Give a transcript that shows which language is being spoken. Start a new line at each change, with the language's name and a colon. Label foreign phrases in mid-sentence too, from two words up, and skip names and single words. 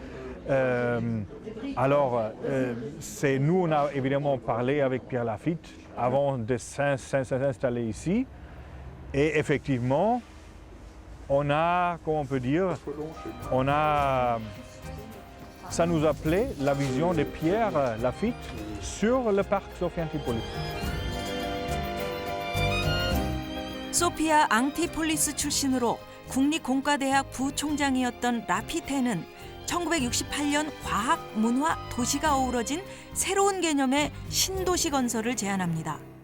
French: Nous, on a évidemment parlé avec Pierre Lafitte avant de s'installer ici. Et effectivement, on a, comment on peut dire, ça nous appelait la vision de Pierre Lafitte sur le parc Sophia Antipolis.
Korean: 소피아 앙티폴리스 출신으로 국립공과대학 부총장이었던 라피테는 1968년 과학, 문화, 도시가 어우러진 새로운 개념의 신도시 건설을 제안합니다.